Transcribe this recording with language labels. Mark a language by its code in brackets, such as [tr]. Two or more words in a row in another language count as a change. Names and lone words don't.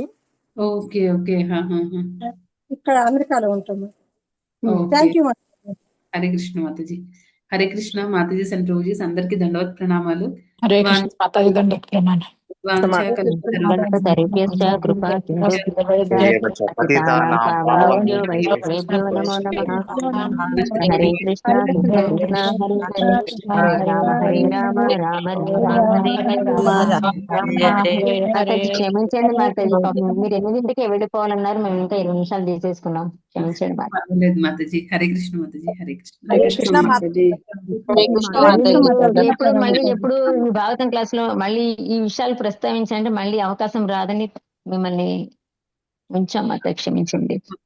[en] Okay. Okay. [te] ఇక్కడ అమెరికాలో ఉంటుంది. ఓకే. [en] thank you మాతాజీ. [te] హరే కృష్ణ మాతాజీ. హరే కృష్ణ మాతాజీస్ అండ్ రోజీస్ అందరికీ దండవత్ ప్రణామాలు. హరే కృష్ణ మాతాజీ దండవత్ ప్రణామాలు. [sa] కల్పతరుభ్యశ్చ కృపా సింధుభ్యశ్చ పతితానాం పావనేభ్యో వైష్ణవేభ్యో నమో నమః. హరే కృష్ణ కృష్ణ కృష్ణ హరే హరే హరే రామ రామ రామ హరే హరే. [te] మాతాజీ క్షమించండి మాతాజీ, పాపం మీరు 8ంటికే వెళ్ళిపోవాలన్నారు, మేము ఇంకా 20 నిమిషాలు తీసేసుకున్నాం. క్షమించండి మాతాజీ. పర్వాలేదు మాతాజీ. హరే కృష్ణ మాతాజీ. హరే కృష్ణ. హరే కృష్ణ మాతాజీ. ఇప్పుడు మళ్ళీ ఎప్పుడు ఈ భాగవతం క్లాస్ లో మళ్ళీ ఈ విషయాలు ప్రస్తావించండి, మళ్ళీ అవకాశం రాదని మిమ్మల్ని ఉంచాం మాత, క్షమించండి.